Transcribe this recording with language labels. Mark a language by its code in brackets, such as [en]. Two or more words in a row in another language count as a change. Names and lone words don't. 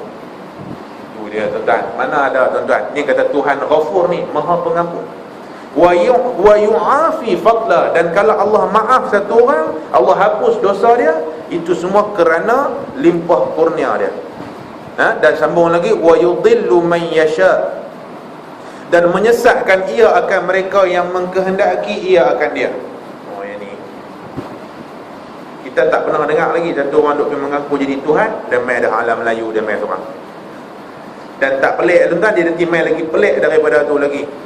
[ms] Tu dia tuan-tuan. Mana ada tuan-tuan, ni kata Tuhan Ghafur ni, Maha Pengampun. [ar] ويعافي فضلا, [ms] dan kalau Allah maaf satu orang, Allah hapus dosa dia, itu semua kerana limpah kurnia dia. Dan sambung lagi, [ar] ويضل من يشاء, [ms] dan menyesatkan ia akan mereka yang mengkehendaki ia akan dia. Oh, yang ni kita tak pernah dengar lagi satu orang duk mengaku jadi Tuhan dan mai dah alam Melayu, dia mai seorang. Dan tak pelik tuan-tuan, dia nanti mai lagi pelik daripada tu lagi.